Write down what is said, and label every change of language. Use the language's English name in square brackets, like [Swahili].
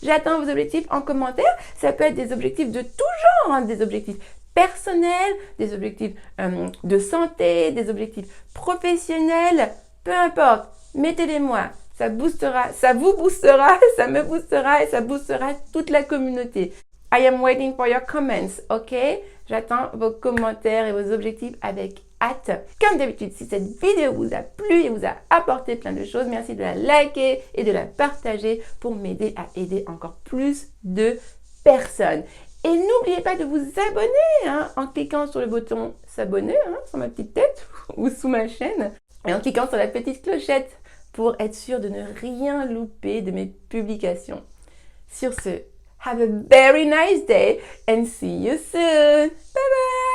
[French] J'attends vos objectifs en commentaire. Ça peut être des objectifs de tout genre, des objectifs personnels, des objectifs de santé, des objectifs professionnels, peu importe. Mettez-les-moi. Ça boostera, ça vous boostera, ça me boostera et ça boostera toute la communauté. [English] I am waiting for your comments, ok? [French] J'attends vos commentaires et vos objectifs avec hâte. Comme d'habitude, si cette vidéo vous a plu et vous a apporté plein de choses, merci de la liker et de la partager pour m'aider à aider encore plus de personnes. Et n'oubliez pas de vous abonner en cliquant sur le bouton s'abonner sur ma petite tête ou sous ma chaîne et en cliquant sur la petite clochette pour être sûr de ne rien louper de mes publications. Sur ce, [English] have a very nice day and see you soon. Bye bye!